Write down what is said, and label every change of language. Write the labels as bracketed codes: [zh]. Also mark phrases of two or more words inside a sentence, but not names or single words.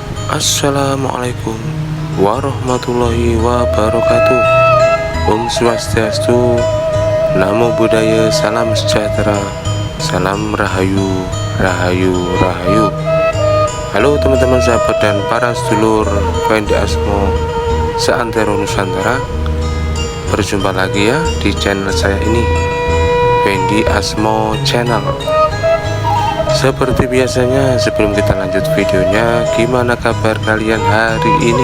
[ar] السلام عليكم ورحمة الله وبركاته. [ban] Om Swastiastu, [pi] Namo Buddhaya, [id] salam sejahtera, salam rahayu, rahayu, rahayu. Halo teman-teman sahabat dan para sedulur Fendi Asmo seantero Nusantara. Berjumpa lagi ya di channel saya ini, Fendi Asmo Channel. Seperti biasanya, sebelum kita lanjut videonya, gimana kabar kalian hari ini?